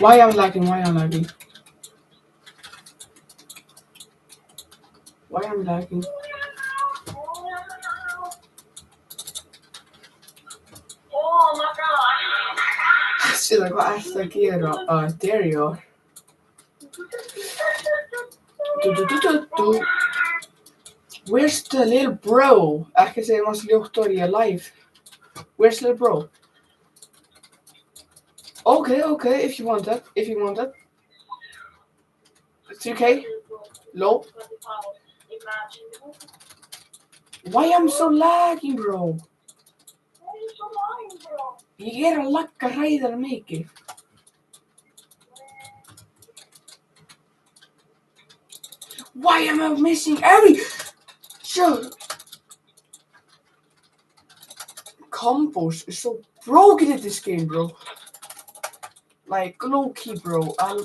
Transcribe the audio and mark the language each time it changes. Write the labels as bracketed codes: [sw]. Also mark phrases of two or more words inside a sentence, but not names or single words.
[en] Why I'm lagging? Why I'm lagging? Why I'm lagging? Oh my god. [is] Silla, hvað ertu að gera? [en] There you are. Where's the little bro? [is] Ekki segja maður sljótt orð, ég er live. [en] Where's little bro? Okay, if you want that. It's okay. Low. Why I'm so lagging, bro? [is] Ég að lagga hræðilega mikið. [en] Why am I missing every show? Combos is so broken in this game, bro. Like low key, bro.